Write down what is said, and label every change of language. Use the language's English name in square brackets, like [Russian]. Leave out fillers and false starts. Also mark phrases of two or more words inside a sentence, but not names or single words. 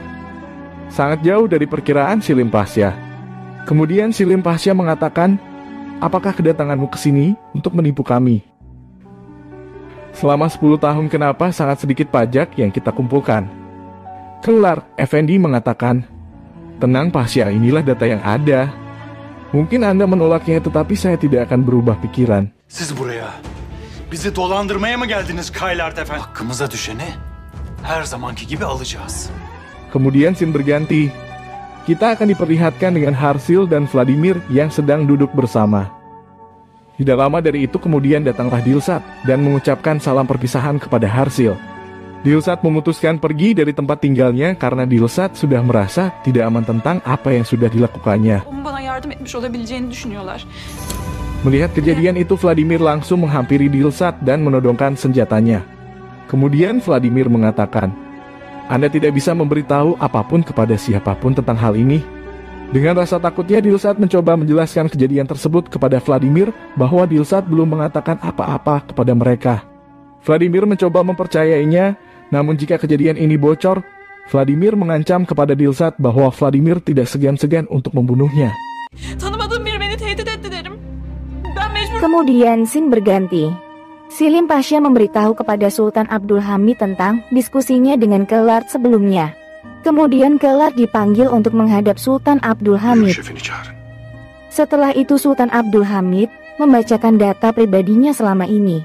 [Indonesian] Sangat jauh dari perkiraan Selim Pasha. Kemudian Selim Pasha mengatakan, apakah kedatanganmu ke sini untuk menipu kami? Selama 10 tahun kenapa sangat sedikit pajak yang kita kumpulkan? Killard Effendi mengatakan, tenang Pasha, inilah data yang ada. Mungkin Anda menolaknya, tetapi saya tidak akan berubah pikiran. [Turkish] Siz buraya bizi dolandırmaya mı geldiniz Killard Efendi? Hakkımıza düşeni her zamanki gibi alacağız. [Indonesian] Kemudian scene berganti. Kita akan diperlihatkan dengan Harsil dan Vladimir yang sedang duduk bersama. Tidak lama dari itu kemudian datanglah Dilsat dan mengucapkan salam perpisahan kepada Harsil. Dilsat memutuskan pergi dari tempat tinggalnya karena Dilsat sudah merasa tidak aman tentang apa yang sudah dilakukannya. [Turkish] Bana yardım etmiş olabileceğini düşünüyorlar. [Indonesian] Melihat kejadian itu, Vladimir langsung menghampiri Dilsat dan menodongkan senjatanya. Kemudian Vladimir mengatakan, Anda tidak bisa memberitahu apapun kepada siapapun tentang hal ini. Dengan rasa takutnya, Dilsat mencoba menjelaskan kejadian tersebut kepada Vladimir bahwa Dilsat belum mengatakan apa-apa kepada mereka. Vladimir mencoba mempercayainya, namun jika kejadian ini bocor, Vladimir mengancam kepada Dilsat bahwa Vladimir tidak segan-segan untuk membunuhnya. [Turkish] Tanımadığım biri beni tehdit etti derim. Ben mecbur. [Indonesian] Kemudian scene berganti. Selim Pasha memberitahu kepada Sultan Abdul Hamid tentang diskusinya dengan Killard sebelumnya. Kemudian Killard dipanggil untuk menghadap Sultan Abdul Hamid. Setelah itu Sultan Abdul Hamid membacakan data pribadinya selama ini.